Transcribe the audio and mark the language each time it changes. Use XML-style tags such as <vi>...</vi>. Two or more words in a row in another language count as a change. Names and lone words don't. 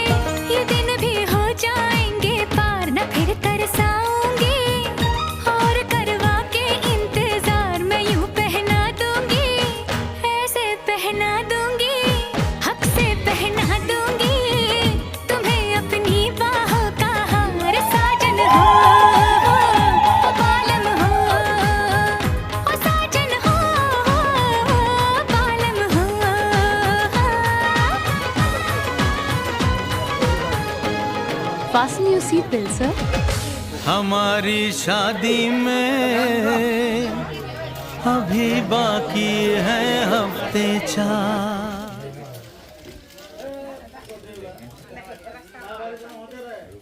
<hi>ये दिन भी हो जाएंगे पार, न फिर तरसाऊंगी और करवा के इंतजार मैं यूं पहना दूंगी, ऐसे पहना दूंगी, हक से पहना दूंगी तुम्हें अपनी बाहों का हार। साजन हो बालम हो, ओ साजन हो बालम हो।</hi> <en>Fasten your seatbelt, sir.</en> <hi>हमारी शादी में अभी बाकी है हफ्ते 4।</hi>